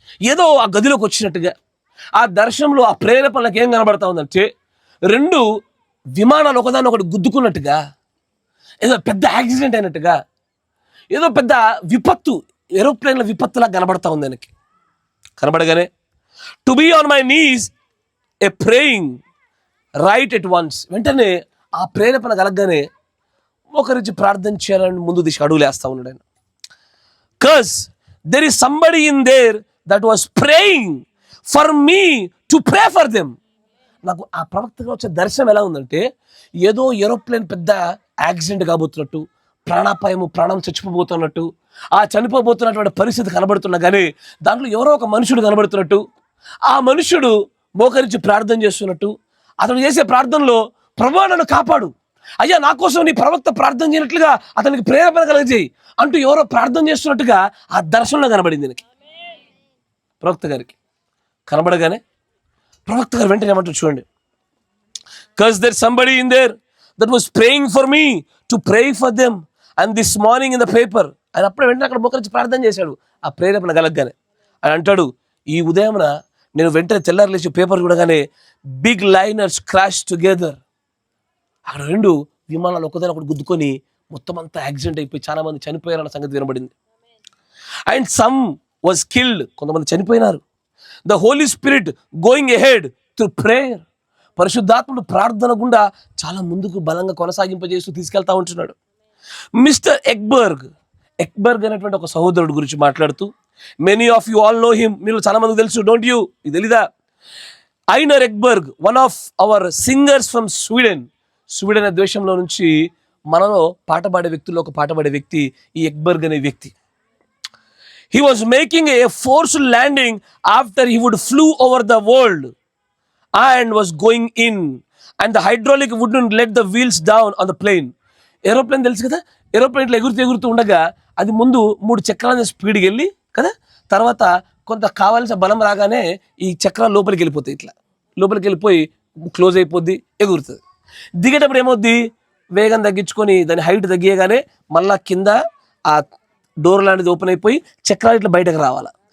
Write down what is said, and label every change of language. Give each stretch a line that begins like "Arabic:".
Telugu: ఏదో ఆ గదిలోకి వచ్చినట్టుగా ఆ దర్శనంలో ఆ ప్రేరేపణలకు ఏం కనబడతా ఉందంటే, 2 విమానాలు ఒకదాన్ని ఒకటి గుద్దుకున్నట్టుగా, ఏదో పెద్ద యాక్సిడెంట్ అయినట్టుగా, ఏదో పెద్ద విపత్తు, ఏరోప్లేన్ల విపత్తులా కనబడతా ఉంది ఆయనకి. కనబడగానే
English: to be on my knees a praying right at once,
Telugu: వెంటనే ఆ ప్రేరేపణ కలగగానే ఒకరించి ప్రార్థన చేయాలని ముందు దిశ అడుగులేస్తా ఉన్నాడు ఆయన.
English: Cause there is somebody in there that was praying for me to pray for them.
Telugu: నాకు ఆ ప్రవక్తగా వచ్చే దర్శనం ఎలా ఉందంటే, ఏదో ఏరోప్లేన్ పెద్ద యాక్సిడెంట్ కాబోతున్నట్టు, ప్రాణం చచ్చిపోబోతున్నట్టు, ఆ చనిపోబోతున్నటువంటి పరిస్థితి కనబడుతున్నా కానీ దాంట్లో ఎవరో ఒక మనుషుడు కనబడుతున్నట్టు, ఆ మనుషుడు మోకరించి ప్రార్థన చేస్తున్నట్టు, అతను చేసే ప్రార్థనలో ప్రభువా నన్ను కాపాడు, అయ్యా నా కోసం నీ ప్రవక్త ప్రార్థన చేయనట్లుగా అతనికి ప్రేరేపణ కలగజేయి అంటూ ఎవరో ప్రార్థన చేస్తున్నట్టుగా ఆ దర్శనంలో కనబడింది ఆయనకి. ప్రవక్త గారికి కనబడగానే ప్రవక్త గారు వెంటనే ఏమంటారు చూడండి,
English: cause there's somebody in there that was praying for me to pray for them and this morning in the paper.
Telugu: ఆయన అప్పుడే వెంటనే అక్కడ మోకరించి ప్రార్థన చేశాడు ఆ ప్రేరేపణ కలగగానే. ఆయన అంటాడు, ఈ ఉదయమున నేను వెంటనే తెల్లారి లేచి పేపర్ చూడగానే
English: big liners crash together,
Telugu: అక్కడ 2 విమానాలు ఒకదాని ఒకటి గుద్దుకొని మొత్తం అంతా యాక్సిడెంట్ అయిపోయి చాలా మంది చనిపోయారన్న సంగతి వినబడింది.
English: and some was killed,
Telugu: కొంతమంది చనిపోయినారు.
English: the Holy Spirit going ahead through prayer,
Telugu: పరిశుద్ధాత్ముడు ప్రార్థన గుండా చాలా ముందుకు బలంగా కొనసాగింపజేస్తూ తీసుకెళ్తా ఉంటున్నాడు. మిస్టర్ ఎక్బర్గ్ అనేటువంటి ఒక సహోదరుడు గురించి మాట్లాడుతూ,
English: many of you all know him,
Telugu: మీరు చాలా మందికి తెలుసు,
English: don't you,
Telugu: ఇది తెలీదా? ఐనర్ ఎక్బర్గ్,
English: one of our singers from
Telugu: Sweden అనే దేశంలో నుంచి మనలో పాట పాడే వ్యక్తుల్లో ఒక పాట పాడే వ్యక్తి ఈ ఎక్బర్గ్ అనే వ్యక్తి.
English: He was making a forced landing after he would flew over the world. and was going in, and the hydraulic wouldn't let the wheels down on the plane.
Telugu: Aeroplane తెలుసు కదా, ఏరోప్లేన్ ఇట్లా ఎగురుతూ ఉండగా అది ముందు 3 చక్రాల స్పీడ్కి వెళ్ళి కదా, తర్వాత కొంత కావాల్సిన బలం రాగానే ఈ చక్రాలు లోపలికి వెళ్ళిపోతాయి, ఇట్లా లోపలికి వెళ్ళిపోయి క్లోజ్ అయిపోద్ది, ఎగురుతుంది. దిగేటప్పుడు ఏమవుద్ది, వేగం తగ్గించుకొని దాని హైట్ తగ్గియగానే మళ్ళా కింద ఆ డోర్ లాంటిది ఓపెన్ అయిపోయి చక్రాలు ఇట్లా బయటకు రావాలి.